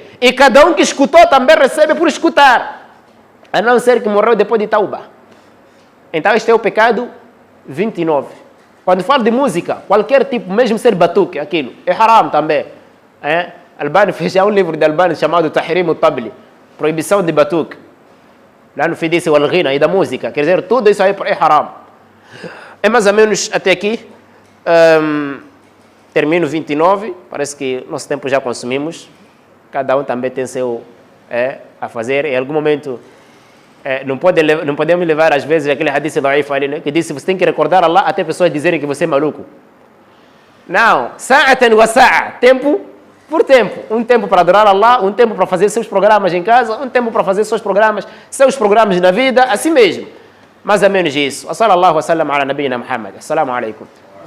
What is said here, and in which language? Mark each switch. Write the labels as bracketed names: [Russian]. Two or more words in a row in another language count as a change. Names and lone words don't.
[Portuguese] E cada um que escutou também recebe por escutar. A não ser que morreu depois de Tauba. Então, este é o pecado 29. Quando falo de música, qualquer tipo, mesmo ser batuque, aquilo, é haram também. Albani fez já um livro de Albani chamado Tahrim al-Tabli, proibição de batuque. Lá no fim disse o al-ghina e da música, quer dizer, tudo isso aí é haram. É mais ou menos até aqui. Termino 29, parece que nosso tempo já consumimos. Cada um também tem seu a fazer. Em algum momento, não podemos levar às vezes aquele [Arabic] حديث ضعيف [Portuguese] ali, né, que disse você tem que recordar Allah até pessoas dizerem que você é maluco. Não, [Arabic] ساعة وساعة, [Portuguese] tempo por tempo. Um tempo para adorar Allah, um tempo para fazer seus programas em casa, um tempo para fazer seus programas na vida, assim mesmo. Mais ou menos isso. [Arabic] صلى الله عليه وسلم على نبينا محمد. السلام عليكم.